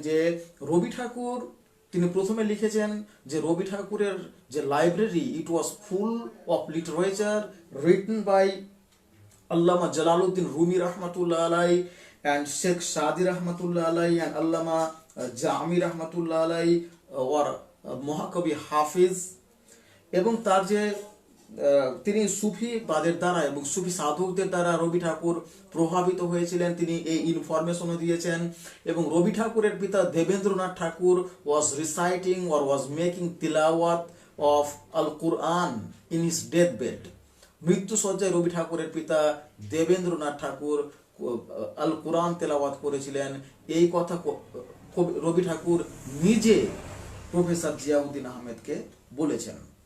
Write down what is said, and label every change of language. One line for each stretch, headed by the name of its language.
Bangla: যে রবি ঠাকুর, তিনি প্রথমে লিখেছেন যে রবি ঠাকুরের যে library,
English: It was full of literature written by Allama Jalaluddin Rumi রহমাতুল্লাহ আলাই and Sheikh Shadi Rahmatullah Alai and Allama Jami Rahmatullah Alai or মহাকবি Hafiz.
Bangla: এবং তার যে তিনি সুফি বাদের দ্বারা এবং সুফি সাধকদের দ্বারা রবি ঠাকুর প্রভাবিত হয়েছিলেন, তিনি এই ইনফরমেশনও দিয়েছেন। এবং রবি ঠাকুরের পিতা
English: Debendranath Thakur was reciting or was making tilawat of al-Quran in his deathbed।
Bangla: মৃত্যুসজ্জায় রবি ঠাকুরের পিতা দেবেন্দ্রনাথ ঠাকুর আল কোরআন তেলাওয়াত করেছিলেন। এই কথা রবি ঠাকুর নিজে প্রফেসর জিয়াউদ্দিন আহমেদকে বলেছেন।